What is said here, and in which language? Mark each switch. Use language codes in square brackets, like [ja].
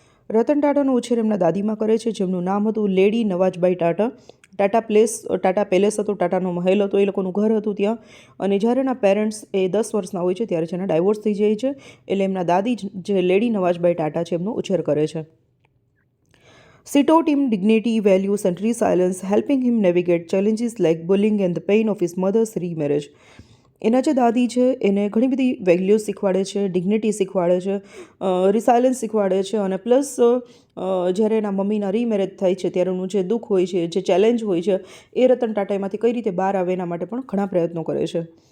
[gu] રતન ટાટાનો ઉછેર એમના દાદીમાં કરે છે, જેમનું નામ હતું લેડી નવાજબાઈ ટાટા. ટાટા પેલેસ હતો, ટાટાનો મહેલ હતો, એ લોકોનું ઘર હતું ત્યાં. અને જ્યારે એના પેરેન્ટ્સ એ 10 વર્ષના હોય છે ત્યારે જેના ડાયવોર્સ થઈ જાય છે, એટલે એમના દાદી જે લેડી નવાજબાઈ ટાટા છે એમનો ઉછેર કરે છે. [en] She taught him dignity, values and resilience, helping him navigate challenges like bullying and the pain of his mother's remarriage. [gu] એના જે દાદી છે એને ઘણી બધી વેલ્યુઝ શીખવાડે છે, ડિગ્નિટી શીખવાડે છે, રિસાયલન્સ શીખવાડે છે, અને પ્લસ જ્યારે એના મમ્મીના રીમેરેજ થાય છે ત્યારેનું જે દુઃખ હોય છે, જે ચેલેન્જ હોય છે, એ રતન ટાટા એમાંથી કઈ રીતે બહાર આવે એના માટે પણ ઘણા પ્રયત્નો કરે છે.